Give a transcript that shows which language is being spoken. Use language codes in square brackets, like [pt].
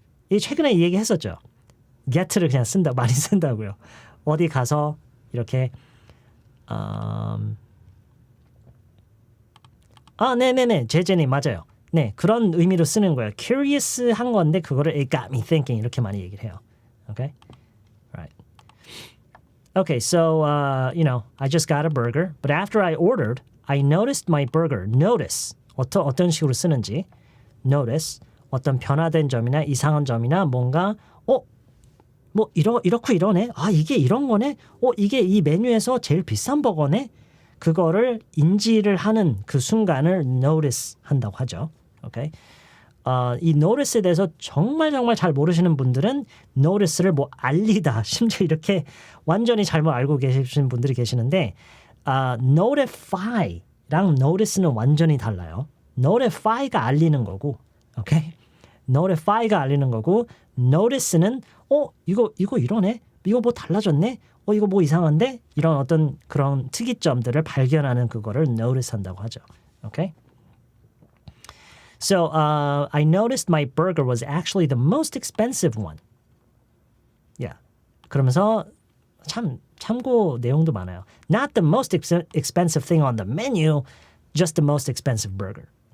[ko] 이 최근에 이 얘기 했었죠. get를 그냥 많이 쓴다고요. 어디 가서 이렇게 네네네. 제제님 맞아요. 네, 그런 의미로 쓰는 거예요. curious 한 건데 그거를 [en] it got me thinking [ko] 이렇게 많이 얘기를 해요. [en] Okay? Right. Okay, so I just got a burger, but after I ordered, I noticed my burger. [ko] Notice. 어떤 식으로 쓰는지. Notice. 어떤 변화된 점이나 이상한 점이나 뭔가 이렇고 이러네. 이게 이런 거네. 이게 이 메뉴에서 제일 비싼 버거네. 그거를 인지를 하는 그 순간을 notice 한다고 하죠. 오케이. 이 notice에 대해서 정말 잘 모르시는 분들은 notice를 알리다, 심지어 이렇게 완전히 잘못 알고 계시는 분들이 계시는데 notify랑 notice는 완전히 달라요. notify가 알리는 거고, 오케이? notify가 알리는 거고, notice는 이거 이러네, 이거 달라졌네, 이거 이상한데, 이런 어떤 그런 특이점들을 발견하는 그거를 notice 한다고 하죠. [en] 오케이? So I noticed my burger was actually the most expensive one. Yeah. [ko] 그러면서 참고 내용도 많아요. [en] Not the most expensive thing on the menu, just the most expensive burger.